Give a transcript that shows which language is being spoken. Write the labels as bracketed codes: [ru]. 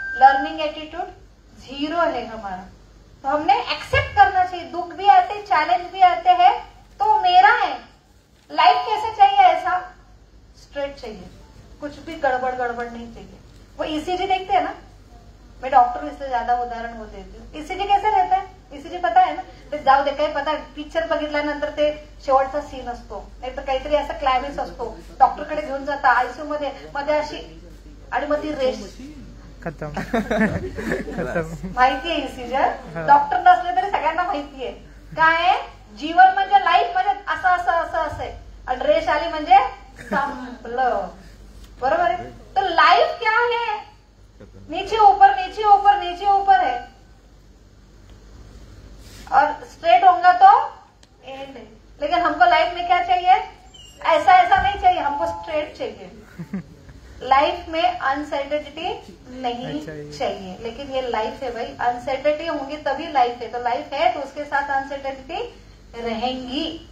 [hi] Learning attitude zero है हमारा। तो हमने एक्सेप्ट करना चाहिए, दुख भी आते, चैलेंज भी आते हैं, तो मेरा है। लाइफ कैसे चाहिए? ऐसा स्ट्रेट चाहिए, कुछ भी गड़बड़ नहीं चाहिए। वो ईसीजी देखते हैं ना, मैं डॉक्टर इससे ज्यादा उदाहरण वो देती हूँ। ईसीजी कैसे रहता है? [mr] ईसीजी पता आहे ना, ते जाऊ दे, काही पता पिक्चर बघितल्यानंतर ते शेवटचा सीन असतो, नाही तर काहीतरी असा क्लायमॅक्स असतो, डॉक्टरकडे घेऊन जाता आयसीयू मध्ये अशी, आणि मग ती रेस [hi] खतम। [mr] माहितीये ईसीजी? डॉक्टर नसले तरी सगळ्यांना माहितीये काय जीवन म्हणजे, लाईफ म्हणजे असं असं असं असं, आणि रेस आली म्हणजे संपलं, [hi] बरोबर है। तो लाइफ क्या है? नीचे ऊपर नीचे ऊपर नीचे ऊपर है, और स्ट्रेट होगा तो एंड है। लेकिन हमको लाइफ में क्या चाहिए? ऐसा ऐसा नहीं चाहिए, हमको स्ट्रेट चाहिए। लाइफ में अनसर्टेनिटी नहीं चाहिए, लेकिन ये लाइफ है भाई, अनसर्टेनिटी होंगी तभी लाइफ है। तो लाइफ है तो उसके साथ अनसर्टेनिटी रहेंगी।